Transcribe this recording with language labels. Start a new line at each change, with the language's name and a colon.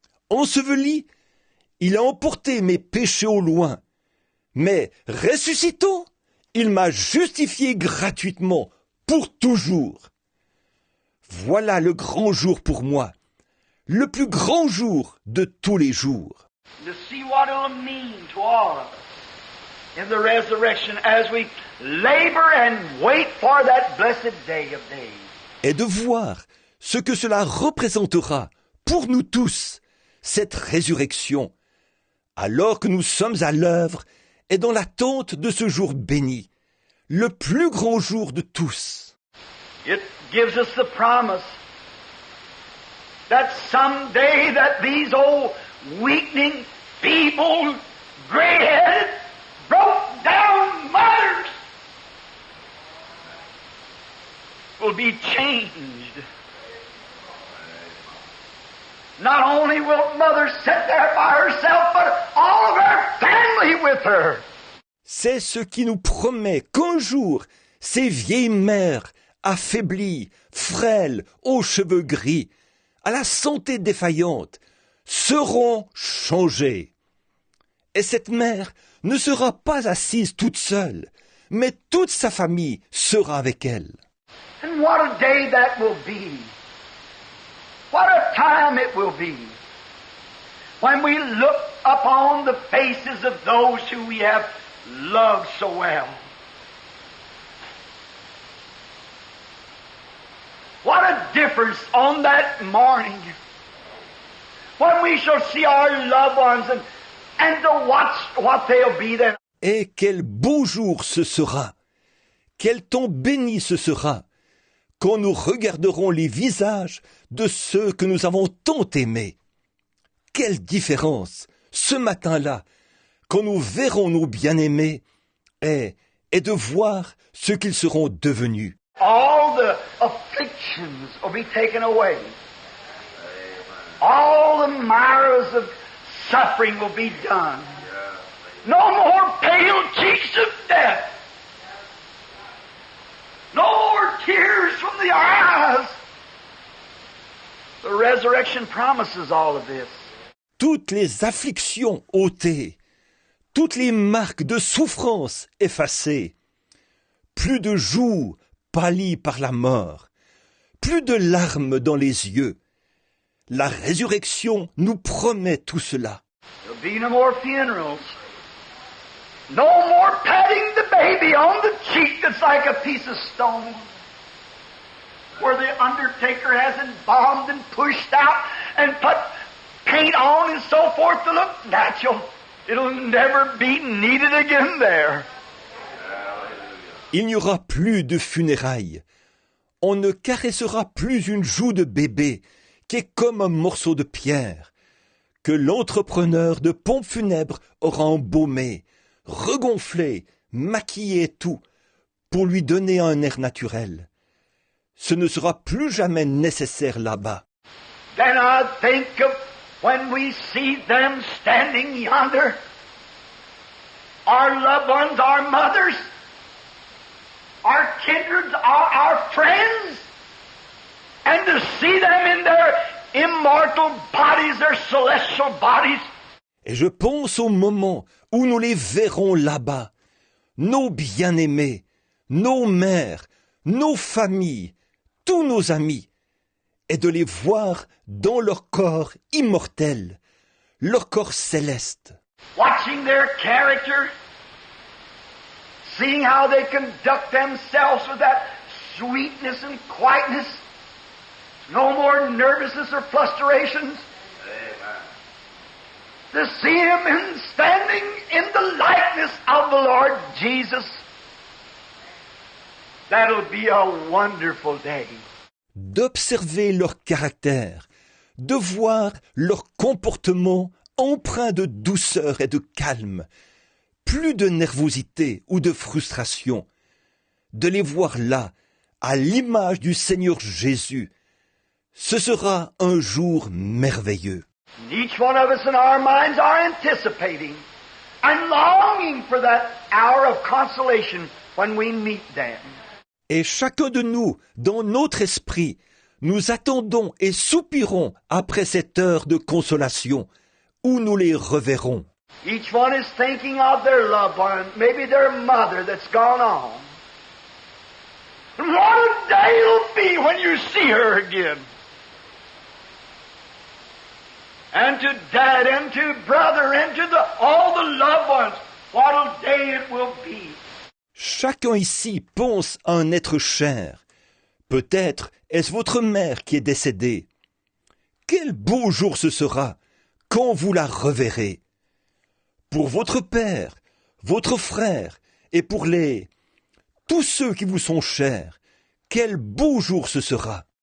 French: Enseveli, il a emporté mes péchés au loin. Mais ressuscitant, il m'a justifié gratuitement, pour toujours. Voilà le grand jour pour moi, le plus grand jour de tous les jours.
English: To see what it'll mean to all of us in the resurrection as we labor and wait for that blessed day of days.
French: Et de voir ce que cela représentera pour nous tous, cette résurrection, alors que nous sommes à l'œuvre et dans l'attente de ce jour béni, le plus grand jour de tous.
English: It gives us the promise that someday that these old weakening, feeble, gray-headed, broke-down mothers will be changed. Not only will mother sit there by herself, but all of her family with her.
French: C'est ce qui nous promet qu'un jour, ces vieilles mères, affaiblies, frêles, aux cheveux gris, à la santé défaillante, seront changées. Et cette mère ne sera pas assise toute seule, mais toute sa famille sera avec elle.
English: And what a day that will be. What a time it will be when we look upon the faces of those who we have loved so well. What a difference on that morning when we shall see our loved ones and to watch what they'll be then.
French: Et quel beau jour ce sera, Quel temps béni ce sera quand nous regarderons les visages de ceux que nous avons tant aimés. Quelle différence, ce matin-là, quand nous verrons nos bien-aimés, est de voir ce qu'ils seront devenus.
English: All the afflictions will be taken away. All the mires of suffering will be done. No more pale cheeks of death. No more tears from the eyes. The resurrection promises all of this.
French: Toutes les afflictions ôtées, toutes les marques de souffrance effacées, plus de joues pâlies par la mort, plus de larmes dans les yeux. La résurrection nous promet tout cela.
English: There'll be no more funerals. No more patting the baby on the cheek that's like a piece of stone. Where the undertaker has embalmed and pushed out and put paint on and so forth to look natural. It'll never be needed again there.
French: Il n'y aura plus de funérailles. On ne caressera plus une joue de bébé qui est comme un morceau de pierre, que l'entrepreneur de pompes funèbres aura embaumé, regonflé, maquillé et tout, pour lui donner un air naturel. Ce ne sera plus jamais nécessaire là-bas.
English: Then I think of when we see them standing yonder, our loved ones, our mothers, our kindreds, our friends, and to see them in their immortal bodies, their celestial bodies.
French: Et je pense au moment où nous les verrons là-bas, nos bien-aimés, nos mères, nos familles, tous nos amis, et de les voir dans leur corps immortel, leur corps céleste.
English: Watching their character, seeing how they conduct themselves with that sweetness and quietness, no more nervousness or frustrations. To see him standing in the likeness of the Lord Jesus, that'll be a wonderful day.
French: D'observer leur caractère, de voir leur comportement empreint de douceur et de calme, plus de nervosité ou de frustration, de les voir là, à l'image du Seigneur Jésus, ce sera un jour merveilleux.
English: Each one of us in our minds are anticipating and longing for that hour of consolation when we meet them.
French: Et chacun de nous, dans notre esprit, nous attendons et soupirons après cette heure de consolation, où nous les reverrons.
English: Each one is thinking of their loved one, maybe their mother that's gone on. And what a day it'll be when you see her again. And to dad, and to brother, and to all the loved ones, what a day it will be.
French: Chacun ici pense à un être cher. Peut-être est-ce votre mère qui est décédée. Quel beau jour ce sera quand vous la reverrez. Pour votre père, votre frère et pour tous ceux qui vous sont chers, quel beau jour ce sera.